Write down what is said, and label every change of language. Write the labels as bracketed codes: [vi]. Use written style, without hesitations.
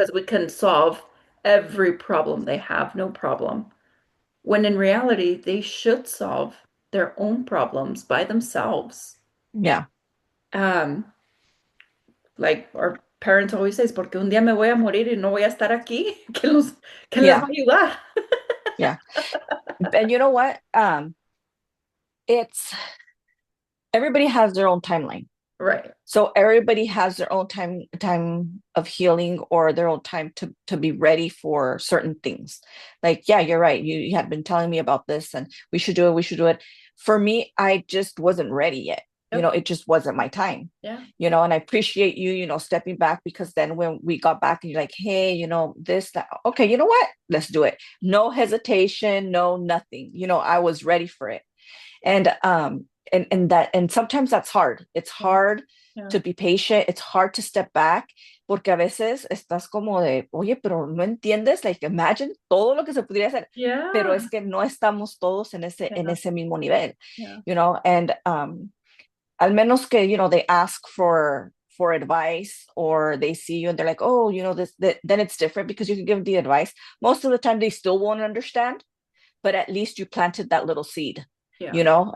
[en] Because we can solve every problem they have, no problem. When in reality, they should solve their own problems by themselves. Yeah. Um, Like our parents always says, [es] porque un día me voy a morir y no voy a estar aquí, ¿quién les va [en] Yeah. [es] a ayudar? [en] Yeah. And you know what? It's everybody has their own timeline. Right. So everybody has their own time of healing or their own time to be ready for certain things. Like, yeah, you're right. You had been telling me about this and we should do it, we should do it. For me, I just wasn't ready yet. Yep. It just wasn't my time. Yeah. And I appreciate you, stepping back because then when we got back and you're like, hey, this, that, okay, you know what? Let's do it. No hesitation, no nothing. I was ready for it. And sometimes that's hard. It's Yeah. hard Yeah. to be patient. It's hard to step back [es] porque a veces estás como de, oye, pero no entiendes, [en] like imagine [es] todo lo que se podría hacer, pero [en] Yeah. [es] es que no estamos todos en [en] Yeah. [es] ese mismo nivel, [en] Yeah. and [es] al menos que, [en] they ask for advice or they see you and they're like, oh, then it's different because you can give them the advice. Most of the time they still won't understand, but at least you planted that little seed, Yeah.